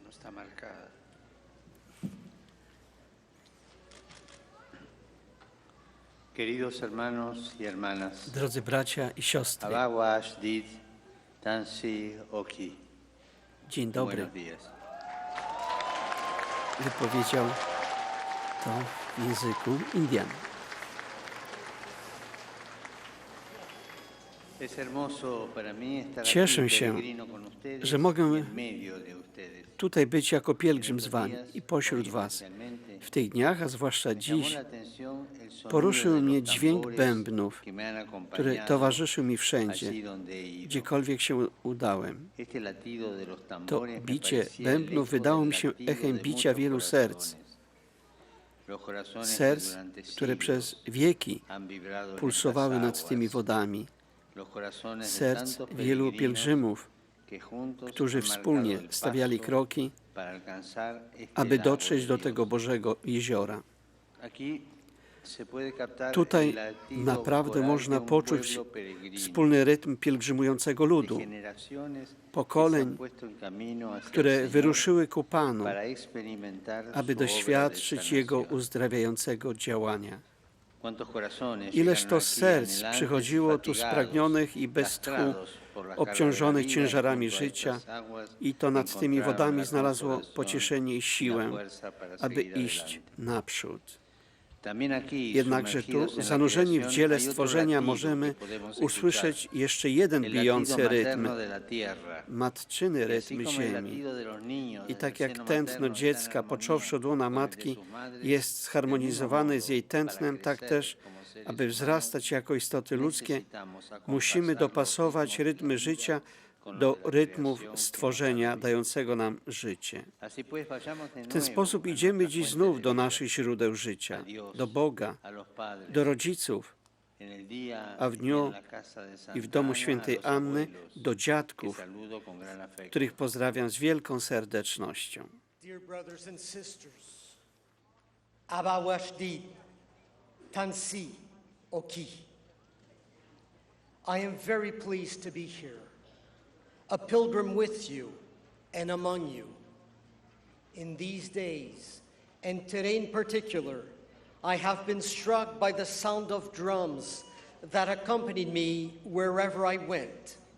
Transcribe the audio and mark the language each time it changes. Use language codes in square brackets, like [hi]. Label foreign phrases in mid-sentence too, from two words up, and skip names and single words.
[es] marcada. Queridos hermanos y hermanas, [pl] Drodzy bracia i siostry, [cr] Abawash dit tansi oki. [pl] dzień dobry. [es] Buenos días. [pl] Wypowiedział to w języku Indian. [es] Es hermoso para mí estar [pl] Cieszę [es] aquí [pl] się, [es] peregrino con ustedes [pl] że mogę [es] y en medio de ustedes. [pl] Tutaj być jako pielgrzym z wami i pośród was. W tych dniach, a zwłaszcza [es] Me llamó [pl] dziś, [es] la atención el sonido [pl] poruszył [es] de [pl] mnie [es] los [pl] dźwięk [es] tambores [pl] bębnów, [es] que me han [pl] który [es] acompañado [pl] towarzyszył mi wszędzie, [es] allí donde he ido. [pl] gdziekolwiek się udałem. [es] Este latido de los [pl] To [es] tambores me [pl] bicie [es] parecía el [pl] bębnów [es] eco [pl] wydało [es] del [pl] mi się [es] latido [pl] echem [es] de [pl] bicia [es] muchos [pl] wielu serc. [es] corazones. Los corazones que [pl] Serc, [es] durante [pl] które [es] siglos [pl] przez wieki [es] han vibrado en [pl] pulsowały [es] estas [pl] nad tymi [es] aguas. [pl] wodami. [es] Los corazones de [pl] Serc [es] tantos [pl] wielu [es] peregrinos [pl] pielgrzymów, [es] que juntos [pl] którzy [es] han marcado [pl] wspólnie [es] el [pl] stawiali [es] paso [pl] kroki, [es] para alcanzar este [pl] aby [es] lago [pl] dotrzeć [es] de [pl] do [es] Dios. [pl] tego Bożego jeziora. [es] Aquí se puede captar [pl] Tutaj [es] el latido [pl] naprawdę [es] coral [pl] można [es] de un [pl] poczuć [es] pueblo peregrino, [pl] wspólny rytm pielgrzymującego [es] de [pl] ludu, [es] generaciones que se [pl] pokoleń, [es] han puesto en camino hacia el [pl] które [es] Señor [pl] wyruszyły ku Panu, [es] para experimentar [pl] aby [es] su obra de [pl] doświadczyć Jego [es] sanación. [pl] uzdrawiającego działania. [es] Cuántos corazones [pl] Ileż [es] llegaron [pl] to [es] aquí [pl] serc [es] anhelantes y [pl] przychodziło tu [es] fatigados, [pl] spragnionych i bez tchu, [es] castrados por la carga de la [pl] obciążonych [es] vida, y [pl] ciężarami [es] junto a [pl] życia, [es] estas aguas [pl] i to nad tymi [es] encontraron [pl] wodami [es] la [pl] znalazło [es] consolación [pl] pocieszenie i [es] y la [pl] siłę, [es] fuerza para [pl] aby [es] seguir [pl] iść [es] adelante. [pl] naprzód. [es] También aquí, [pl] Jednakże [es] sumergidos [pl] tu, [es] en la [pl] zanurzeni w [es] creación, [pl] dziele [es] hay otro [pl] stworzenia, [es] latido [pl] możemy [es] que podemos [pl] usłyszeć [es] escuchar, [pl] jeszcze jeden [es] el [pl] bijący [es] latido [pl] rytm, [es] materno de la tierra. [pl] matczyny [es] Y así [pl] rytm [es] como el [pl] ziemi. [es] latido de los niños [pl] I [es] desde [pl] tak [es] el [pl] jak [es] seno [pl] tętno [es] materno está en [pl] dziecka, [es] armonía [pl] począwszy od łona [es] con el de [pl] matki, [es] sus madres, [pl] jest [es] del mismo [pl] zharmonizowany z [es] modo, [pl] jej [es] para [pl] tętnem, tak [es] crecer [pl] też, [es] como seres [pl] aby [es] humanos, [pl] wzrastać jako istoty ludzkie, [es] necesitamos [pl] musimy [es] acompasar los [pl] dopasować [es] ritmos de la [pl] rytmy [es] vida [pl] życia [es] con los [pl] do [es] de la [pl] rytmów [es] creación que nos [pl] stworzenia [es] han [pl] dającego nam życie. [es] Así pues, vayamos de [pl] W ten [es] nuevo [pl] sposób [es] a [pl] idziemy [es] nuestra [pl] dziś [es] fuente [pl] znów [es] de [pl] do [es] vida, [pl] naszych źródeł [es] a [pl] życia, [es] Dios, [pl] do Boga, [es] a los padres, [pl] do rodziców [es] en el día [pl] a w [es] y [pl] dniu [es] en la casa de Santa [pl] i w domu [es] Ana, [pl] świętej [es] a los [pl] Anny, [es] abuelos, [pl] do [es] que [pl] dziadków, [es] saludo con gran afecto. [pl] których pozdrawiam z wielką serdecznością. [en] Dear brothers and sisters, [cr] Abawashdi Tansi Oki. [en] I am very pleased to be here, a pilgrim with you and among you. In these days, and today in particular, I have been struck by the sound of drums that accompanied me wherever I went.